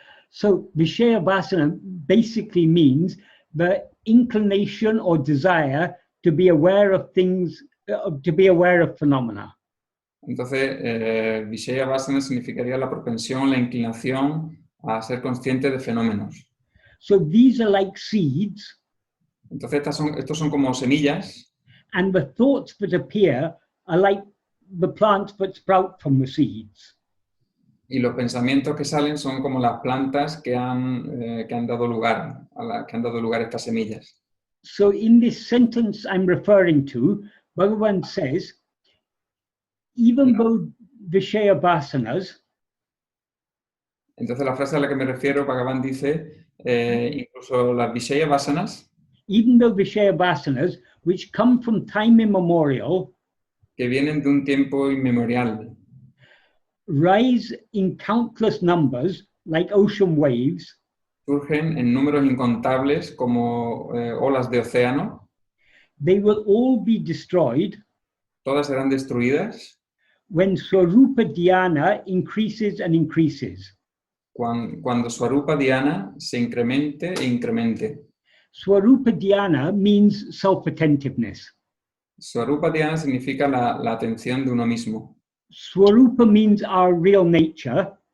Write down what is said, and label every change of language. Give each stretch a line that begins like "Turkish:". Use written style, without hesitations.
English: So Vishaya Vasana basically means the inclination or desire to be aware of things, to be aware of phenomena.
Spanish: Entonces, Vishaya Vasana significaría la propensión, la inclinación a ser consciente de fenómenos.
English: So these are like seeds.
Spanish: Entonces, estos son como semillas.
English: And the thoughts that appear are like the plants that sprout from the seeds.
Spanish: Y los pensamientos que salen son como las plantas que han dado lugar a estas semillas.
English: So in this sentence I'm referring to, Bhagavan says, even though Vishaya Vasanas,
Spanish: entonces la frase a la que me refiero, Bhagavan dice, incluso las Vishaya Vasanas,
English: even though Vishaya Vasanas, which come from time immemorial,
Spanish: que vienen de un tiempo inmemorial,
English: rise in countless numbers like ocean waves,
Spanish: surgen en números incontables como olas de océano,
English: they will all be destroyed
Spanish: todas serán destruidas
English: when Swarupa Dhyana increases and increases.
Spanish: Cuando Swarupa Dhyana se incremente e incremente.
English: Swarupa Dhyana means self-attentiveness.
Spanish: Swarupa Dhyana significa la atención de uno mismo.
English: Swarupa means our real nature,